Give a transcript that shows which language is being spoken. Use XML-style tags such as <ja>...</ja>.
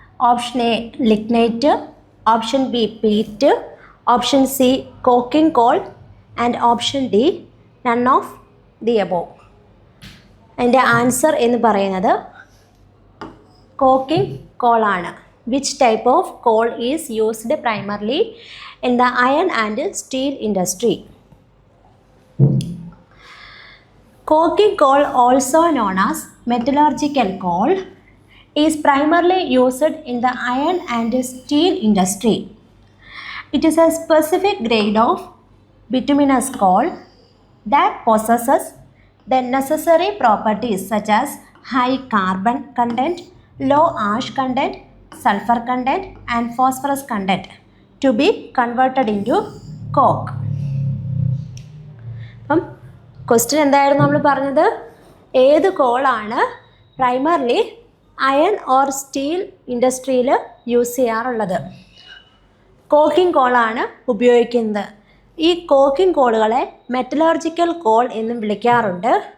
<en>Option A lignite, option B peat, option C coking coal and option D none of the above.</en> <ml>അതിൻ്റെ answer എന്ന് പറയുന്നത് cocking കോളാണ്.</ml> <en>Which type of coal is used primarily in the iron and steel industry? Coking coal, also known as metallurgical coal, is primarily used in the iron and steel industry. It is a specific grade of bituminous coal that possesses the necessary properties such as high carbon content, low ash content, sulfur content and phosphorus content to be converted into coke.</en> <ml>അപ്പം question എന്തായിരുന്നു നമ്മൾ പറഞ്ഞത്? ഏത് കോളാണ് primarily iron or steel ഇൻഡസ്ട്രിയിൽ use ചെയ്യാറുള്ളത്? Cocking കോളാണ് ഉപയോഗിക്കുന്നത്. ഈ cocking കോളുകളെ metallurgical call എന്നും വിളിക്കാറുണ്ട്.</ml>